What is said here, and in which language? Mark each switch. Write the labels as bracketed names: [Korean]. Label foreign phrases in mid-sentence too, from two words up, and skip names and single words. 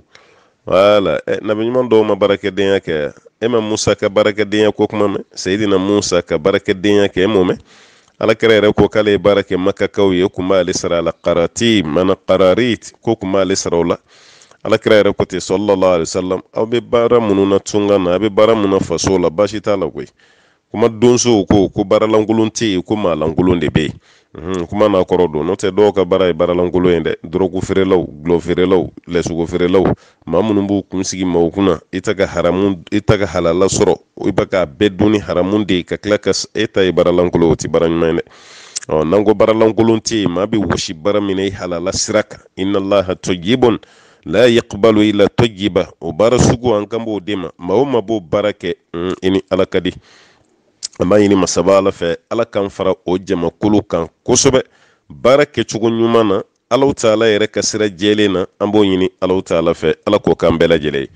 [Bambara] Wala, nabi ɲuman dɔw ma baarakɛdenya kɛ, e ma Musa ka baarakɛdenya ko kuma mɛn, Sayidina Musa ka baarakɛdenya kɛ e m'o mɛn. Alakira yɛrɛ ko k'ale ye baara kɛ Makakaw ye, o kun b'ale sara la qarati mana qararit, ko kun b'ale sara o la. Alakira yɛrɛ ko ten [Arabic] صلى الله عليه وسلم, [Bambara] aw bɛ baara minnu na tunga na, a bɛ baara minnu na faso la, baasi t'a la koyi. Kuma donso ko baara lankolon tɛ yen, ko maa lankolon de bɛ yen. Kuma n'a kɔrɔ don, n'o tɛ dɔw ka baara ye baara lankolon ye dɛ, dɔrɔgu feerelaw, gulɔ feerelaw, lɛsugo feerelaw, maa minnu b'u kun sigi maaw kunna, i ta ka halala sɔrɔ, i bɛ k'a bɛɛ dun ni haramu de ye, ka tila ka e ta ye baara lankolon, o tɛ baara ɲuman ye dɛ. N'an ko baara lankolon tɛ yen, maa bɛ wɔsi baara min na i halala sira kan, [Arabic] إن الله طيب لا يقبل إلا طيبا, [Bambara] o baara sugu an kan b'o de ma, maa o maa b'o baara kɛ i ni Ala ka di. An b'a ɲini masaba Ala fɛ Ala k'an fara o jamakulu kan kosɛbɛ, baara kɛcogo ɲuman na, Alahu Taala yɛrɛ ka sira jɛlen na, an b'o ɲini Alahu Taala fɛ Ala k'o k'an bɛɛ lajɛlen ye.